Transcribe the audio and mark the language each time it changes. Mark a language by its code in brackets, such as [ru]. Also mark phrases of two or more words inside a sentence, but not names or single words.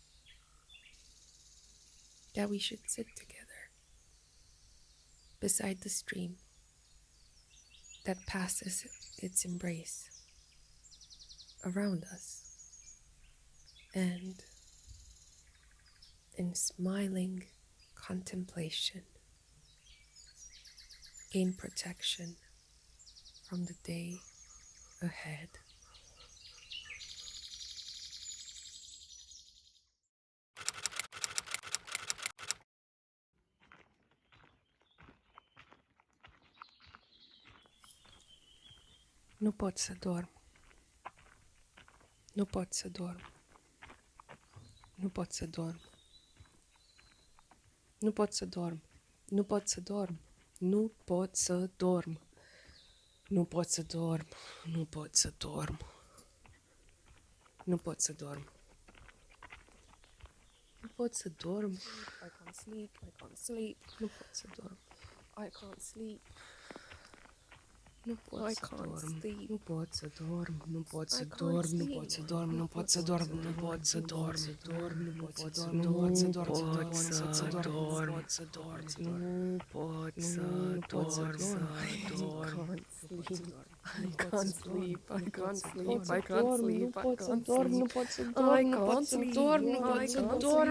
[en] that we should sit together beside the stream that passes its embrace around us, and in smiling contemplation gain protection from the day ahead. [ro] Nu pot să dorm. Nu pot să dorm. Nu pot să dorm. Nu pot să dorm. Nu pot să dorm. Nu pot să dorm. Nu pot să dorm. Nu pot să dorm. Nu pot să dorm. Nu pot să dorm. [en] I can't sleep. I can't sleep. [ro] Nu pot să dorm. [en] I can't sleep. [ro] Nu pot să dorm. Nu pot să dorm. Nu pot să dorm. Nu pot să dorm. Nu pot să dorm. Nu pot să dorm. Nu pot să dorm. Nu pot să dorm. Nu pot să dorm. Nu pot să dorm. Nu pot să dorm. [en] I can't sleep. I can't sleep. I can't sleep. I can't sleep. [ro] Nu pot să dorm. Nu pot să dorm. Nu pot să dorm.